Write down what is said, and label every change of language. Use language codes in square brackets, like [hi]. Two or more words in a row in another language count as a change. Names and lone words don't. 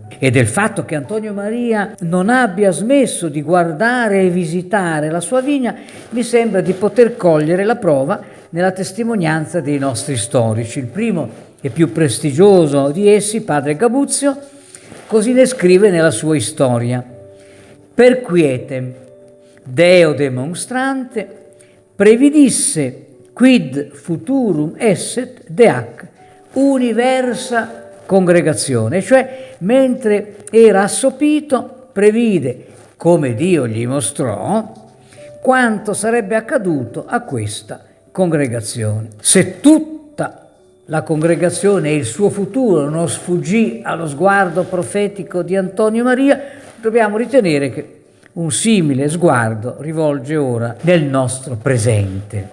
[it] E del fatto che Antonio Maria non abbia smesso di guardare e visitare la sua vigna mi sembra di poter cogliere la prova nella testimonianza dei nostri storici. Il primo e più prestigioso di essi, padre Gabuzio, così ne scrive nella sua storia: [la] per quietem Deo demonstrante previdisse quid futurum esset deac universa congregazione, [it] cioè mentre era assopito previde, come Dio gli mostrò, quanto sarebbe accaduto a questa congregazione. Se tutta la congregazione e il suo futuro non sfuggì allo sguardo profetico di Antonio Maria, dobbiamo ritenere che un simile sguardo rivolge ora nel nostro presente.